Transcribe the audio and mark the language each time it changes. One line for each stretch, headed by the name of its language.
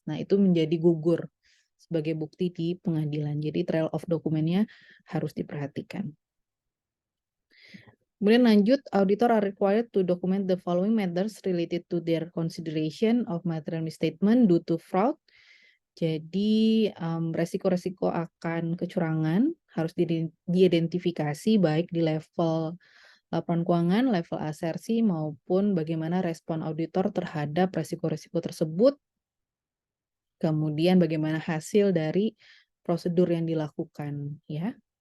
Indonesian: Nah, itu menjadi gugur sebagai bukti di pengadilan. Jadi trail of dokumennya harus diperhatikan. Kemudian lanjut,
English: auditor are required to document the following matters related to their consideration of material misstatement due to fraud.
Indonesian: Jadi resiko-resiko akan kecurangan harus diidentifikasi baik di level laporan keuangan, level asersi, maupun bagaimana respon auditor terhadap resiko-resiko tersebut, kemudian bagaimana hasil dari prosedur yang dilakukan, ya.